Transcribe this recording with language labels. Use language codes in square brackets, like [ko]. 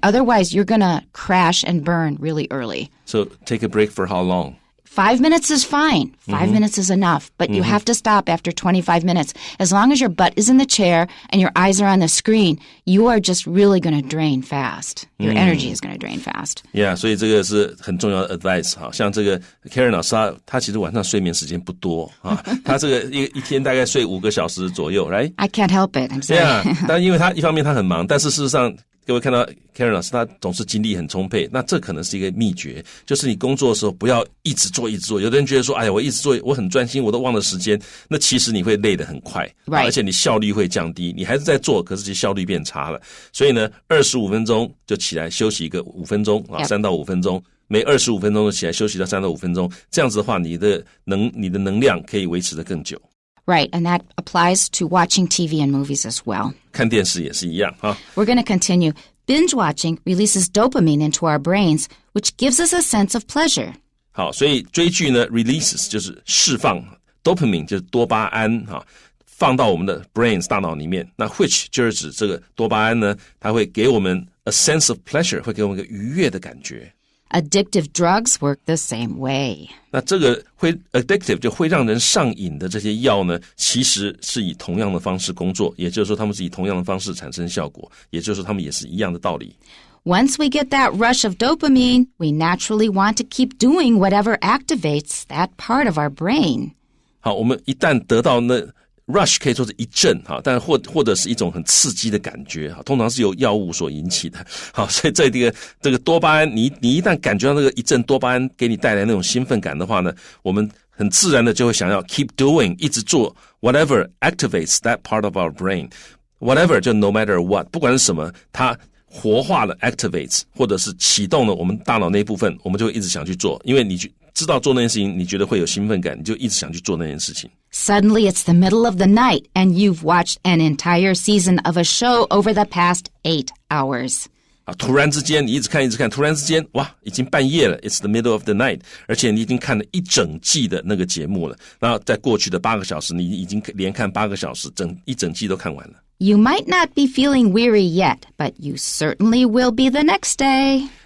[en] Otherwise, you're going to crash and burn really early. So take a break for how long? 5 minutes is fine. 5 minutes is enough, but you have to stop after 25 minutes. As long as your butt is in the chair and your eyes are on the screen, you are just really going to drain fast. Your energy is going to drain fast. [zh] Yeah, 所以这个是很重要的 advice 哈。像这个 Karen 老师他其实晚上睡眠时间不多啊，他这个一天大概睡5个小时左右 ， [en] right? I can't help it. I'm sorry. [zh] Yeah, 但因为他一方面他很忙，但是事实上各位看到 Karen 老师他总是精力很充沛，那这可能是一个秘诀，就是你工作的时候不要一直做。有的人觉得说，哎呀，我一直做，我很专心，我都忘了时间，那其实你会累得很快，而且你效率会降低。你还是在做，可是其实效率变差了。所以呢，25分钟就起来休息一个5分钟啊，3到5分钟，每25分钟就起来休息到3到5分钟，这样子的话，你的能量可以维持得更久。 [en] Right, and that applies to watching TV and movies as well. [zh] 看电视也是一样哈。 [en] We're going to continue. Binge watching releases dopamine into our brains, which gives us a sense of pleasure. [zh] 好，所以追剧呢 ，releases 就是释放 ，dopamine 就是多巴胺哈，放到我们的 brains 大脑里面，那 which 就是指这个多巴胺呢，它会给我们 [en] a sense of pleasure， [zh] 会给我们一个愉悦的感觉。 [en] Addictive drugs work the same way. [zh] 那这个会 addictive 就会让人上瘾的这些药呢，其实是以同样的方式工作，也就是说他们是以同样的方式产生效果，也就是说他们也是一样的道理。 [en] Once we get that rush of dopamine, we naturally want to keep doing whatever activates that part of our brain. [zh] 好，我们一旦得到那 rush 可以说是一阵，但或者是一种很刺激的感觉，通常是由药物所引起的。好，所以这个多巴胺，你一旦感觉到那个一阵多巴胺给你带来那种兴奋感的话呢，我们很自然的就会想要 [en] keep doing， [zh] 一直做 [en] whatever activates that part of our brain. [zh] Whatever 就 [en] no matter what， [zh] 不管是什么，它活化了 activates 或者是启动了我们大脑那一部分，我们就会一直想去做，因为你知道做那件事情，你觉得会有兴奋感，你就一直想去做那件事情。 [en] Suddenly it's the middle of the night and you've watched an entire season of a show over the past 8 hours. [zh] 突然之间你一直看，突然之间哇，已经半夜了 [en] It's the middle of the night， [zh] 而且你已经看了一整季的那个节目了，然后在过去的8个小时你已经连看8个小时，一整季都看完了。 [en] You might not be feeling weary yet, but you certainly will be the next day.